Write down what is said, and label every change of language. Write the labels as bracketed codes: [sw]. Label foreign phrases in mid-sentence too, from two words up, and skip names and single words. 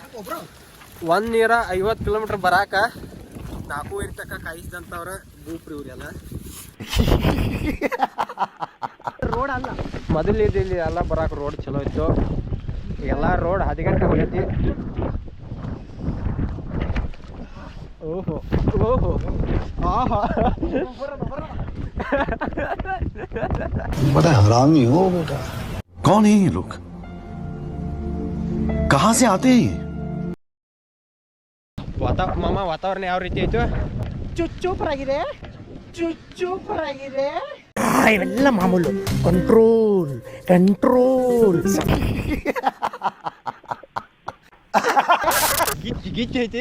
[kn] 150 ಕಿಲೋಮೀಟ್ರ್ ಬರಾಕ 4:00 ತನಕ ಕಾಯಿಸಿದಂಥವ್ರ ಭೂಪ್ರಿ ಇವ್ರೆಲ್ಲ ರೋಡ್ ಅಲ್ಲ. ಮೊದಲು ಇಲ್ಲಿ ಎಲ್ಲ ಬರಾಕ ರೋಡ್ ಚಲೋ ಇತ್ತು. ಎಲ್ಲ ರೋಡ್ 10 ಗಂಟೆ ಹೋಗೈತಿ. ಓಹೋ ಓಹೋ ಆಹಾ [hi] बड़ा हरामी हो बेटा। कौन है ये लोग, कहाँ से आते हैं? [kn] ವಾತಾವರಣ ಯಾವ ರೀತಿ ಐತು? ಚುಚ್ಚೂಪರಾಗಿದೆ, ಚುಚ್ಚೂಪರಾಗಿದೆ. ಇವೆಲ್ಲ ಮಾಮೂಲು. [en] control control. [kn] ಗಿಚ್ಚ ಐತಿ.